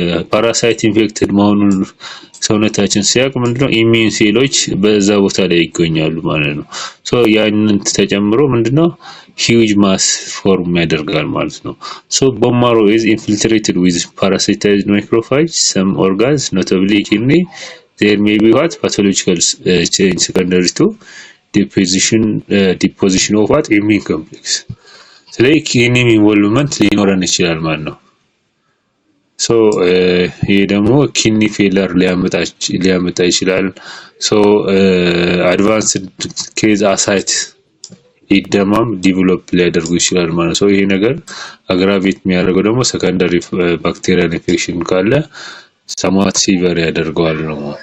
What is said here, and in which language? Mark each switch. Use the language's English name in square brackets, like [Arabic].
[Amharic] ፓራሳይት ኢንፌክትድ መሆኑን ሰውነታችን ሲያቅ ምንድነው ኢሚዩን ሴሎች በዛ ቦታ ላይ ይገኛሉ ማለት ነው። ሶ ያንን ተጨምሮ ምንድነው ሂውጅ ማስ ፎርም ያደርጋል ማለት ነው። ሶ ቦን ማሮ [English] is infiltrated with parasitized macrophage, some organs notably kidney. There may be what pathological change secondary to deposition of what immune complex. [Amharic] ስለዚህ ኪኒ ኢንቮልቭመንት ሊኖረን ይችላል ማለት ነው። ሶ ይሄ ደግሞ ኪኒ ፌለር ሊያመጣ ይችላል። ሶ አድቫንስድ ኬዝ አሳይት ኢደማም ዲቨሎፕ ሊያደርጉ ይችላል ማለት ነው። ይሄ ነገር አግራቬት የሚያደርገው ደግሞ ሰከንዳሪ ባክቴሪያል ኢንፌክሽን ካለ ሰማት ሲቨር ያደርገዋል ነው።